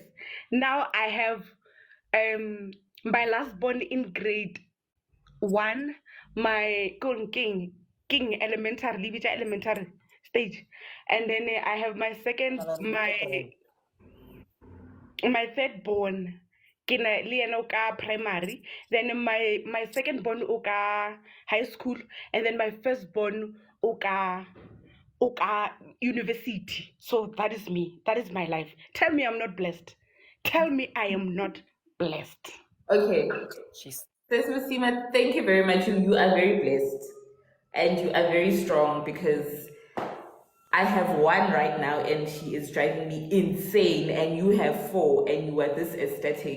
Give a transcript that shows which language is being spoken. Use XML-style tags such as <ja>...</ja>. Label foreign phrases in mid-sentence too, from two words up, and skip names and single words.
<en>Now I have my last-born in grade 1, my king elementary, which elementary stage, and then I have my second my third born</en> <st>ke na le ena o ka</st> <en>primary, then my second born</en> <st>o ka</st> <en>high school, and then my first born</en> <st>o ka</st> <en>university. So that is me, that is my life. Tell me I'm not blessed. Tell me I am not blessed. Okay. Sis Masima, thank you very much. You are very blessed and you are very strong because I have one right now and she is driving me insane, and you have 4 and you are this aesthetic.</en>